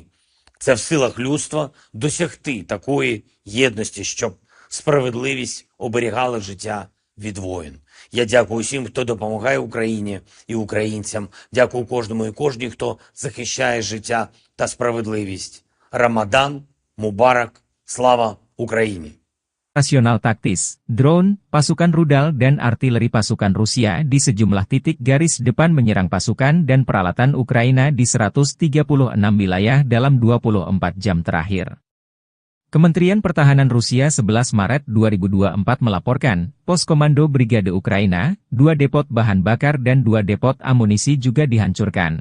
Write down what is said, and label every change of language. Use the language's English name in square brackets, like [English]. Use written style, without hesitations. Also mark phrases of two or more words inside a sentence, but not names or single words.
[Ukrainian] Це в силах людства досягти такої єдності, щоб справедливість оберігала життя від воїн. Я дякую усім, хто допомагає Україні і українцям. Дякую кожному і кожній, хто захищає життя та sправedливість. [Arabic] رمضان مبارك, [Ukrainian] слава Україні! [Indonesian] Operasional taktis, drone, pasukan rudal dan artileri pasukan Rusia di sejumlah titik garis depan menyerang pasukan dan peralatan Ukraina di 136 wilayah dalam 24 jam terakhir. Kementerian Pertahanan Rusia 11 Maret 2024 melaporkan, pos komando Brigade Ukraina, 2 depot bahan bakar dan 2 depot amunisi juga dihancurkan.